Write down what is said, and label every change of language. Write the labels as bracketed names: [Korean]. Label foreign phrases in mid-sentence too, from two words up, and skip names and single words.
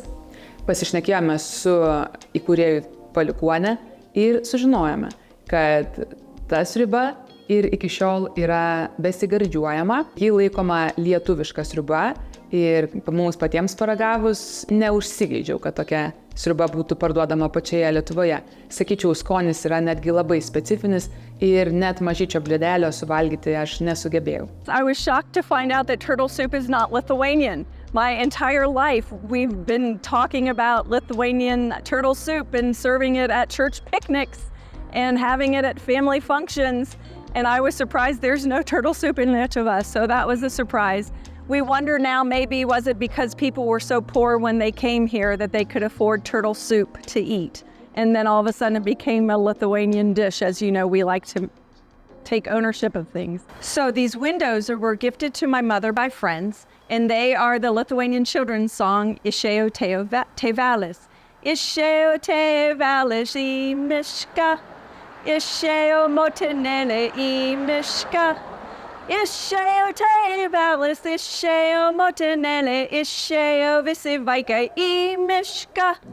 [Lithuanian] Pasišnekėjome su įkūrėjų palikuone ir sužinojome, kad ta sriuba ir iki šiol yra besigardžiuojama. Ji laikoma lietuviška sriuba ir mums patiems paragavus neužsigeidžiau, kad tokia sriuba būtų parduodama pačioje Lietuvoje. Sakyčiau, skonis yra netgi labai specifinis ir net mažyčio blėdelio suvalgyti aš nesugebėjau. [English] I was shocked to find out that turtle soup is not Lithuanian. My entire life, we've been talking about Lithuanian turtle soup and serving it at church picnics and having it at family functions. And I was surprised there's no turtle soup in Lietuva, so that was a surprise. We wonder now, maybe was it because people were so poor when they came here that they could afford turtle soup to eat? And then all of a sudden it became a Lithuanian dish. As you know, we like to take ownership of things. So these windows were gifted to my mother by friends, and they are the Lithuanian children's song, [Lithuanian] Išėjo tėvelis. Išėjo tėvelis į mišką, išėjo motinėlė į mišką. Išėjo tėvelis, išėjo motinėlė, išėjo visi vaikai į mišką.